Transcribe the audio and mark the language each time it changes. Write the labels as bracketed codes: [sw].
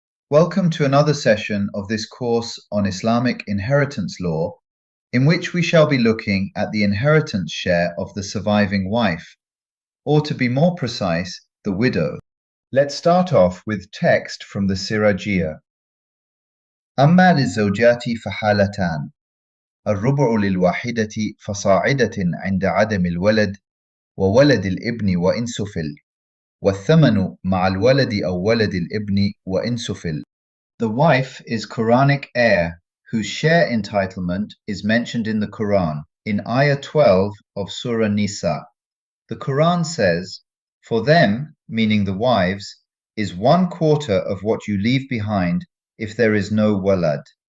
[en] Welcome to another session of this course on Islamic inheritance law, in which we shall be looking at the inheritance share of the surviving wife, or to be more precise, the widow. Let's start off with text from the Sirajiyya. [ar] أما للزوجات فحالتان الربع للواحدة فصاعدة عند عدم الولد وولد الابن وإن سفل والثمن مع الولد أو ولد الابن وإن سفل. [en] The wife is Quranic heir whose share entitlement is mentioned in the Quran in Ayah 12 of Surah Nisa. The Quran says, "For them," meaning the wives, "is 1/4 of what you leave behind if there is no walad.